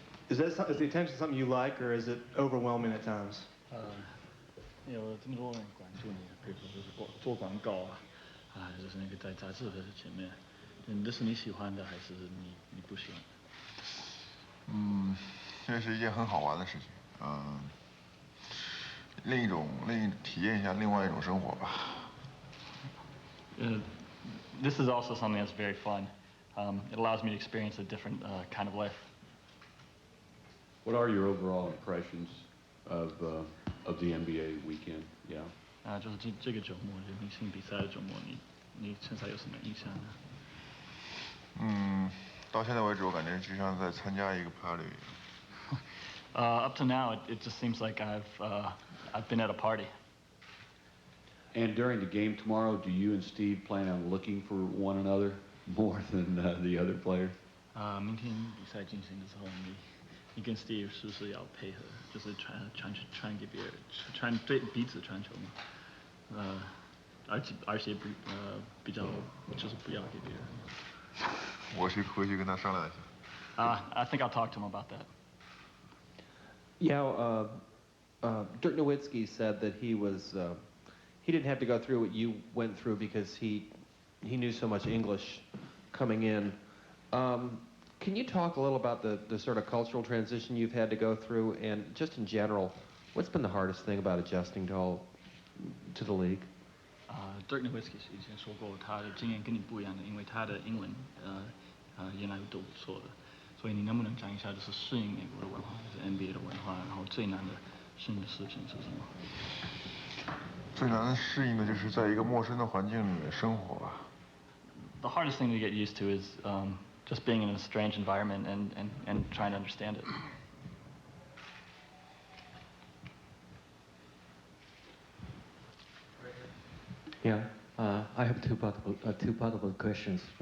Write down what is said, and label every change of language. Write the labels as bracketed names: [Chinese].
[English] Is the attention something you like, or is it overwhelming at times? [Chinese] 有这么多人关注你，比如说就是做广告就是那个在杂志的前面，这是你喜欢的还是你不喜欢的？这是一件很好玩的事情，体验一下另外一种生活吧。 [English] This is also something that's very fun. It allows me to experience a different kind of life. What are your overall impressions of the NBA weekend? Yeah. [Chinese] 就是这个周末，就明星比赛的周末，你现在有什么印象呢？到现在为止，我感觉就像在参加一个 party。 [English] Up to now, it just seems like I've been at a party. And during the game tomorrow, do you and Steve plan on looking for one another more than the other players? [Chinese] 明天比赛进行的时候，你跟 Steve 是不是要配合，就是传给别人，对彼此传球嘛？而且比较就是不要给别人。我回去跟他商量一下。 [English] I think I'll talk to him about that. Yeah, Dirk Nowitzki said that he didn't have to go through what you went through because he knew so much English coming in. Can you talk a little about the sort of cultural transition you've had to go through, and just in general, what's been the hardest thing about adjusting to the league? [Chinese] Dirk Nowitzki 以前说过，他的经验跟你不一样的，因为他的英文原来都不错的，所以你能不能讲一下，就是适应美国的文化，就是 NBA 的文化，然后最难的适应的事情是什么？最难适应的就是在一个陌生的环境里面生活吧。 [English] The hardest thing to get used to is just being in a strange environment and trying to understand it. Yeah, I have two part of questions.